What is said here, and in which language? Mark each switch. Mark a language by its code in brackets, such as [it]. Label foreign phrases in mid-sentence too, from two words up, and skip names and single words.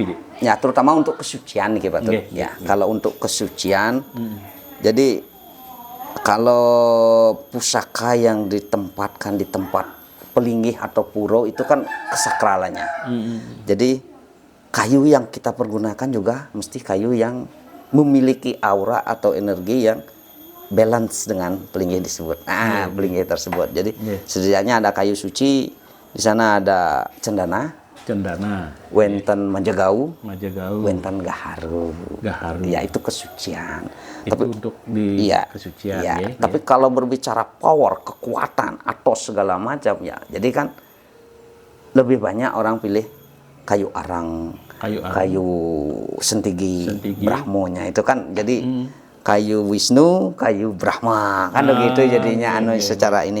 [id] ya terutama untuk kesucian nih Pak. Kalau untuk kesucian jadi kalau pusaka yang ditempatkan di tempat pelinggih atau puro itu kan kesakralannya. Jadi kayu yang kita pergunakan juga mesti kayu yang memiliki aura atau energi yang balance dengan pelinggih disebut. Pelinggih tersebut. Jadi setidaknya ada kayu suci, di sana ada cendana, [ban] wenten majagau, wenten gaharu. [id] Ya itu kesucian. Itu untuk di kesucian. Tapi kalau berbicara power, kekuatan atau segala macam ya, jadi kan lebih banyak orang pilih kayu arang, kayu sentigi, Brahmonya itu kan jadi kayu Wisnu, kayu Brahma kan begitu jadinya secara ini.